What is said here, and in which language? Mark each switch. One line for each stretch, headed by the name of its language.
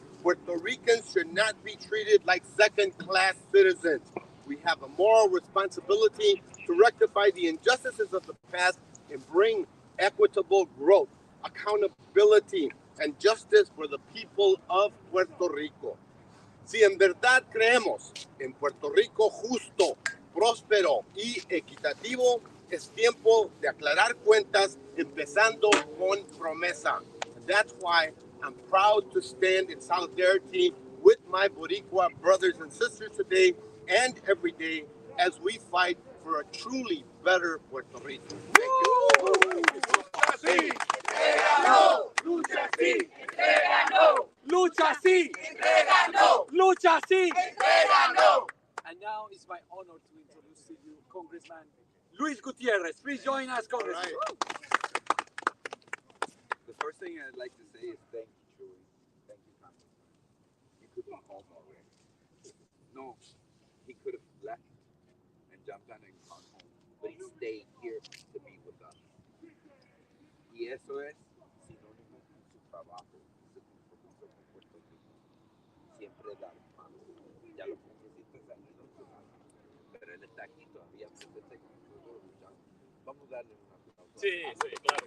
English: Puerto Ricans should not be treated like second-class citizens. We have a moral responsibility to rectify the injustices of the past and bring equitable growth, accountability, and justice for the people of Puerto Rico.
Spanish: Si en verdad creemos en Puerto Rico justo, próspero y equitativo, es tiempo de aclarar cuentas, empezando con Promesa.
English: And that's why I'm proud to stand in solidarity with my Boricua brothers and sisters today and every day as we fight for a truly better Puerto Rico. Thank you.
Spanish: Lucha sí, entrega no. Lucha sí, entrega no. Lucha sí, entrega no. Lucha sí, entrega no.
English: And now it's my honor to introduce to you Congressman Luis Gutierrez. Please join us, Congressman. Right. The first thing I'd like to say is thank you, Julie. Thank you, Congressman. You could be home already. No, he could have left and jumped on and gone home, but he stayed here to be
Spanish: Y eso es sinónimo con su trabajo, su compromiso con Puerto Rico. Siempre dar más. Ya los congresistas han ido con nada, pero él está aquí todavía presente con nosotros luchando. Vamos a darle un aplauso. Sí, sí, claro.